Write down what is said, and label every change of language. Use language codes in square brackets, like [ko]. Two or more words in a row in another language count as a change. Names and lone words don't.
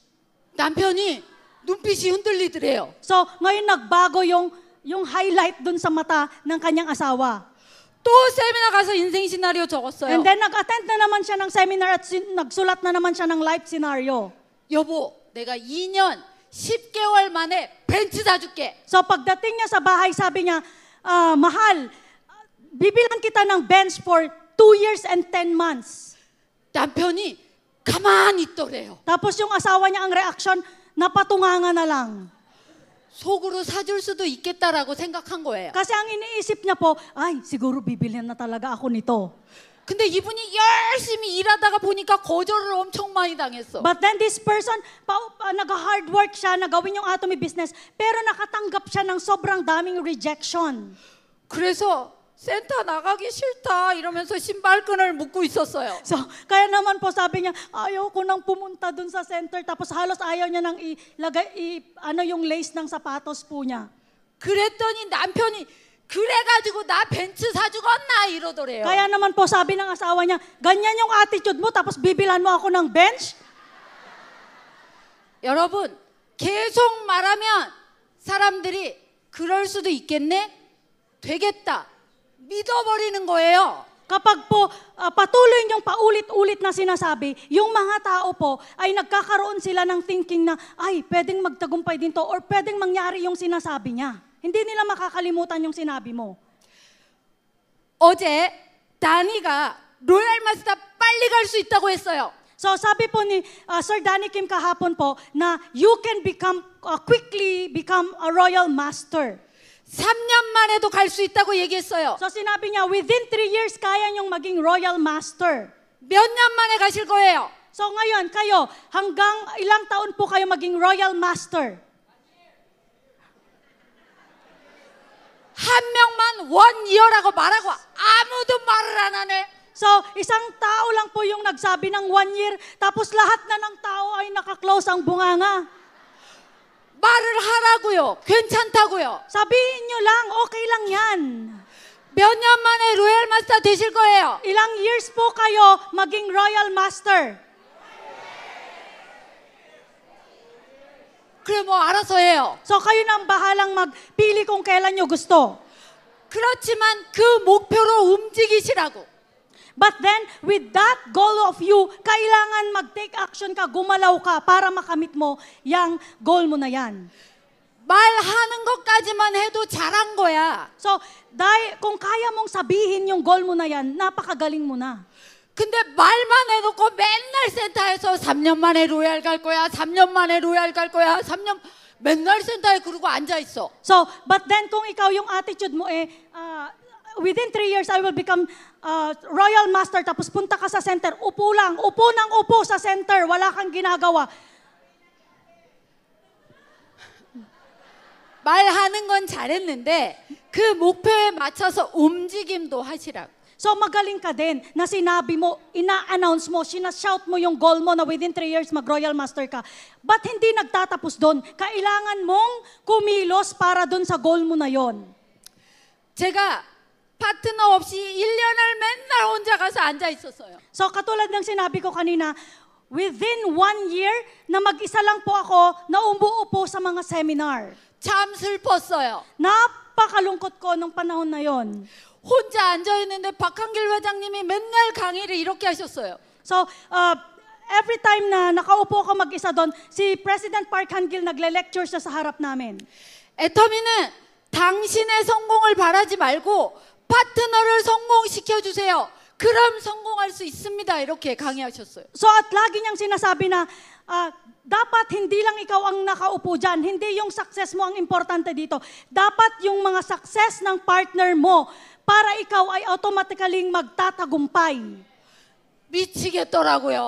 [ko] 남편이 눈빛이 흔들리더래요. [tl] So, ngayon nagbago yung highlight dun sa mata ng kanyang asawa. [ko] 또 세미나 가서 인생 시나리오 적었어요. [en] And then, [tl] nag-attend na naman siya ng seminar at nagsulat na naman siya ng [en] life scenario. [ko] 여보, 내가 2년 10개월 만에 벤츠 사줄게. [tl] So, pagdating niya sa bahay, sabi niya, mahal, bibilan kita ng bench [en] for 2 years and 10 months. [ko] 남편이 가만히 있더래요. [tl] Tapos yung asawa niya, ang reaction, napatunganga na lang. [ko] 속으로 사줄 수도 있겠다라고 생각한 거예요. [tl] Kasi ang iniisip niya po, ay, siguro bibilhan na talaga ako nito. [ko] 근데 이분이 열심히 일하다가 보니까 거절을 엄청 많이 당했어. [en] But then this person, [tl] nag- [en] hard work [tl] siya na gawin yung [en] Atomy business, [tl] pero nakatanggap siya ng sobrang daming rejection. [ko] 그래서 센터 나가기 싫다 이러면서 신발끈을 묶고 있었어요. [tl] So, kaya naman po sabi niya, ayaw ko nang pumunta dun sa center, tapos halos ayaw niya nang yung lace ng sapatos po niya. [ko] 그랬더니 남편이 그래가지고 나 벤츠 사주겠나 이러더래요. [tl] Kaya naman po sabi ng asawa niya, ganyan yung attitude mo, tapos bibilan mo ako ng bench? [ko] 여러분, 계속 말하면 사람들이 그럴 수도 있겠네? 되겠다. 믿어버리는 거예요. [tl] Kapag po patuloy niyong paulit-ulit na sinasabi, yung mga tao po ay nagkakaroon sila ng thinking na, ay, pwedeng magtagumpay din to or pwedeng mangyari yung sinasabi niya. Hindi nila makakalimutan yung sinabi mo. [ko] 어제 다니가 로얄 마스터 빨리 갈 수 있다고 했어요. [tl] So sabi po ni Sir Danny Kim kahapon po na [en] you can quickly become a royal master. [ko] 3년 만에도 갈 수 있다고 얘기했어요. [tl] So sinabi niya, [en] within 3 years, [tl] kaya niyong maging [en] royal master. [ko] 몇 년 만에 가실 거예요? [tl] So ngayon, kayo, hanggang ilang taon po kayo maging [en] royal master? [ko] 한 명만 1 year라고 말하고 아무도 말을 안 하네. [tl] So, isang tao lang po yung nagsabi ng 1 year, tapos lahat na ng tao ay nakaklose ang bunganga. [ko] 말을 하라고요. 괜찮다고요. [tl] Sabihin nyo lang, okay lang yan. [ko] 몇 년 만에 로얄 마스터 되실 거예요? [tl] Ilang years po kayo maging [en] royal master? [ko] 그래 뭐 알아서 해요. [tl] So, kayo na ang bahalang magpili kung kailan nyo gusto. [ko] 그렇지만 그 목표로 움직이시라고. [en] But then, with that goal of you, [tl] kailangan mag- [en] take action [tl] ka, gumalaw ka para makamit mo yung goal mo na yan. [ko] 말하는 것까지만 해도 잘한 거야. [tl] So, dahil kung kaya mong sabihin yung goal mo na yan, napakagaling mo na. [ko] 근데 말만 해놓고 맨날 센터에서 3년 만에 로얄 갈 거야, 3년 만에 로얄 갈 거야, 3년 맨날 센터에 그러고 앉아 있어. [en] So, but then [tl] kung ikaw yung attitude mo [en] within 3 years I will become royal master, [tl] tapos punta ka sa center, upo lang, upo ng upo sa center, wala kang ginagawa. [ko] 말하는 건 잘했는데 그 목표에 맞춰서 움직임도 하시라고. [tl] So magaling ka din na sinabi mo, ina-announce mo, sinashout mo yung goal mo na [en] within 3 years [tl] mag- [en] royal master [tl] ka. But hindi nagtatapos doon. Kailangan mong kumilos para doon sa goal mo na yon. [ko] 제가 파트너 없이 1년을 맨날 혼자 가서 앉아 있었어요. [tl] So katulad ng sinabi ko kanina, within 1 year na mag-isa lang po ako na umuupo sa mga seminar. [ko] 참 슬펐어요. [tl] Napakalungkot ko nung panahon na yon. [ko] 혼자 앉아 있는데 박한길 회장님이 맨날 강의를 이렇게 하셨어요. [tl] So, every time na nakaupo ako mag-isa doon, si President Park Han-gil nagle-lecture siya sa harap namin. [ko] 애터미는 당신의 성공을 바라지 말고 파트너를 성공시켜 주세요. 그럼 성공할 수 있습니다. 이렇게 강의하셨어요. [tl] So, at lagi niyang sinasabi na, dapat hindi lang ikaw ang nakaupo dyan, hindi yung success mo ang importante dito. Dapat yung mga success ng partner mo para ikaw ay automatically magtatagumpay. [ko] 미치겠더라고요.